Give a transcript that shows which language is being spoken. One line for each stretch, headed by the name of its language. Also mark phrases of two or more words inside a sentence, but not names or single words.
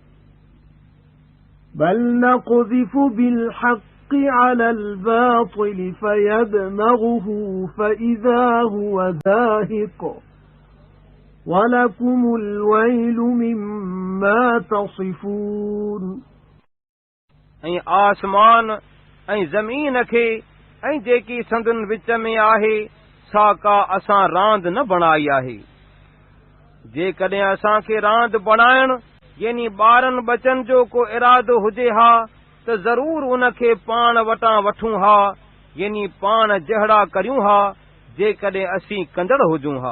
Arabic: بل نقذف بالحق على الباطل فيدمغه فإذا هو زاهق ولكم الويل مما تصفون
Sindhi: ऐं आसमान ऐं ज़मीन खे ऐं जेकी संदन विच में आहे सा का असां रांदि न बणाई आहे। जेकॾहिं असांखे रांदि बणाइण यानी ॿारनि बचनि जो को इरादो हुजे हा त ज़रूर उनखे पाण वटां वठूं हा यानी पाण जहिड़ा करियूं हा जेकॾहिं असीं कंदड़ हुजूं हा।